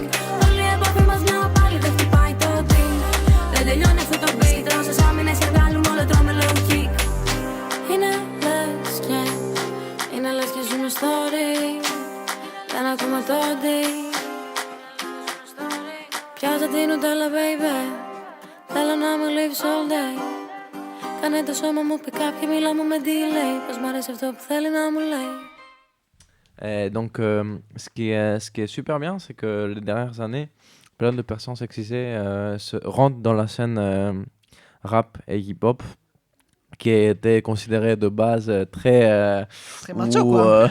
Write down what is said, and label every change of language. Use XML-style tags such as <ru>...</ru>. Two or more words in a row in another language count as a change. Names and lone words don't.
<el>Όλη η επαφή μας μια πάλι δεν χτυπάει το ding. Δεν τελειώνει αυτό το beat. Όσες άμυνες και βγάλουμε όλο τρώμε</el> <en>low kick.</en> <el>Είναι λες και ζούμε στο ring. Δεν ακούμε το ding. Πιάσε την νουτέλα baby. Θέλω να μου</el> <en>leaves all day.</en> <el>Κάνε το σώμα μου</el> <en>pick up</en> <el>και μιλά μου με delay. Πως μ' αρέσει αυτό που θέλει να μου λέει.</el> <fr>Donc, ce qui est super bien, c'est que les dernières années, plein de personnes sexisées rentrent dans la scène rap et hip-hop, qui était considérée de base très macho, quoi.</fr>